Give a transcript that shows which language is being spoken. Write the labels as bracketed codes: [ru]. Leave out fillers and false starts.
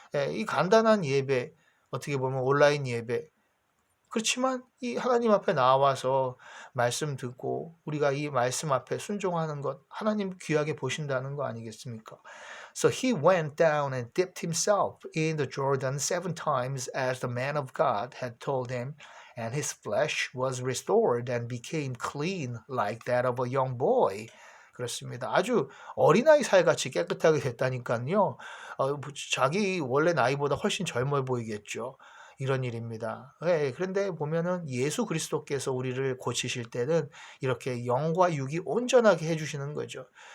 [ko] 이 간단한 예배, 어떻게 보면 온라인 예배, 그렇지만 이 하나님 앞에 나와서 말씀 듣고 우리가 이 말씀 앞에 순종하는 것 하나님 귀하게 보신다는 거 아니겠습니까? [en] So he went down and dipped himself in the Jordan 7 times as the man of God had told him, and his flesh was restored and became clean like that of a young boy. [ko] 그렇습니다. 아주 어린아이 살같이 깨끗하게 됐다니까요. 자기 원래 나이보다 훨씬 젊어 보이겠죠. 이런 일입니다. 그런데 보면은 예수 그리스도께서 우리를 고치실 때는 이렇게 영과 육이 온전하게 해주시는 거죠.